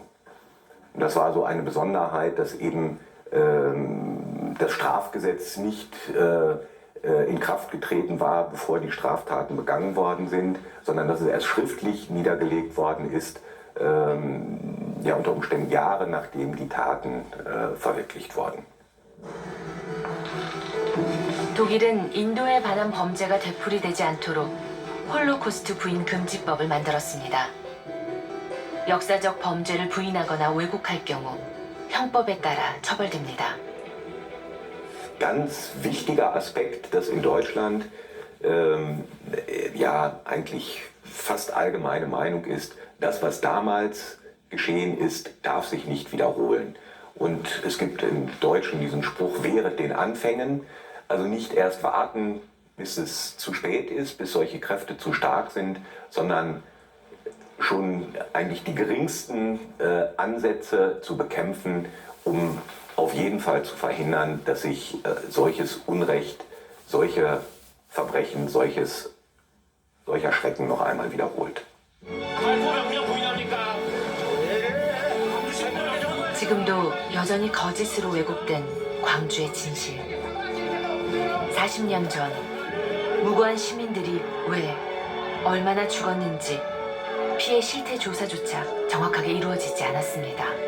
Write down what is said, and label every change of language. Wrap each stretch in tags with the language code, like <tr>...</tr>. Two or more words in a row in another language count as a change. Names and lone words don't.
<de>Und das war so eine Besonderheit, dass eben das Strafgesetz nicht in Kraft getreten war, bevor die Straftaten begangen worden sind, sondern dass es erst schriftlich niedergelegt worden ist, ja unter Umständen Jahre nachdem die Taten verwirklicht wurden.</de> <ko>독일은 인도에 관한 범죄가 되풀이되지 않도록 홀로코스트 부인 금지법을 만들었습니다. 역사적 범죄를 부인하거나 왜곡할 경우 형법에 따라 처벌됩니다.</ko> <de>Ganz wichtiger Aspekt, dass in Deutschland ja eigentlich fast allgemeine Meinung ist, das, was damals geschehen ist, darf sich nicht wiederholen. Und es gibt im Deutschen diesen Spruch, wehret den Anfängen, also nicht erst warten, bis es zu spät ist, bis solche Kräfte zu stark sind, sondern schon eigentlich die geringsten Ansätze zu bekämpfen, um auf jeden Fall zu verhindern, dass sich solches Unrecht, solche Verbrechen, solcher Schrecken noch einmal wiederholt.</de> <ko>지금도 여전히 거짓으로 왜곡된 광주의 진실. 40년 전 무고한 시민들이 왜, 얼마나 죽었는지 피해 실태 조사조차 정확하게 이루어지지 않았습니다.</ko>